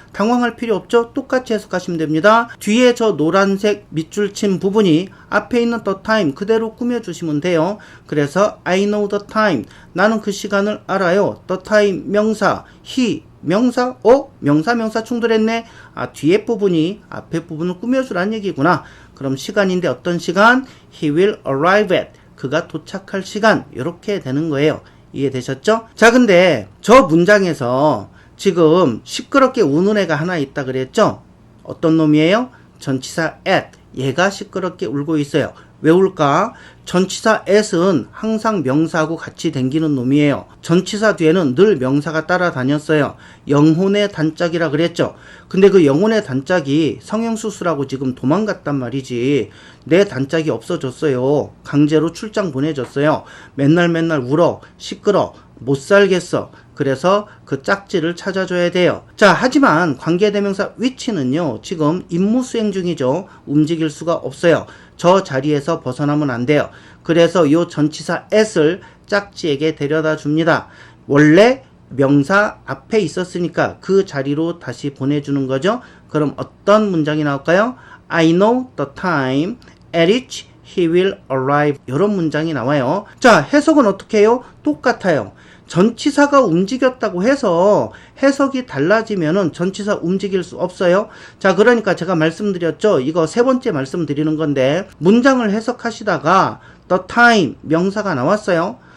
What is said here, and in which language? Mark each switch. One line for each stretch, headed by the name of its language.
Korean: 당황할 필요 없죠? 똑같이 해석하시면 됩니다. 뒤에 저 노란색 밑줄 친 부분이 앞에 있는 the time 그대로 꾸며주시면 돼요. 그래서
English: I know the time,
Korean: 나는 그 시간을 알아요. the time 명사, he 명사, 명사 충돌했네. 뒤에 부분이 앞에 부분을 꾸며주라는 얘기구나. 그럼 시간인데 어떤 시간?
English: He will arrive at,
Korean: 그가 도착할 시간. 이렇게 되는 거예요. 이해되셨죠? 자, 근데 저 문장에서 지금 시끄럽게 우는 애가 하나 있다 그랬죠? 어떤 놈이에요? 전치사 at, 얘가 시끄럽게 울고 있어요. 왜 울까? 전치사 at은 항상 명사하고 같이 댕기는 놈이에요. 전치사 뒤에는 늘 명사가 따라다녔어요. 영혼의 단짝이라 그랬죠. 근데 그 영혼의 단짝이 성형수술하고 지금 도망갔단 말이지. 내 단짝이 없어졌어요. 강제로 출장 보내줬어요. 맨날 울어. 시끄러. 못 살겠어. 그래서 그 짝지를 찾아줘야 돼요. 자, 하지만 관계대명사 which는요, 지금 임무 수행 중이죠. 움직일 수가 없어요. 저 자리에서 벗어나면 안 돼요. 그래서 이 전치사 at을 짝지에게 데려다 줍니다. 원래 명사 앞에 있었으니까 그 자리로 다시 보내주는 거죠. 그럼 어떤 문장이 나올까요?
English: I know the time at which he will arrive.
Korean: 이런 문장이 나와요. 자, 해석은 어떻게 해요? 똑같아요. 전치사가 움직였다고 해서 해석이 달라지면은 전치사 움직일 수 없어요. 자, 그러니까 제가 말씀드렸죠. 이거 세 번째 말씀드리는 건데, 문장을 해석하시다가 the time 명사가 나왔어요.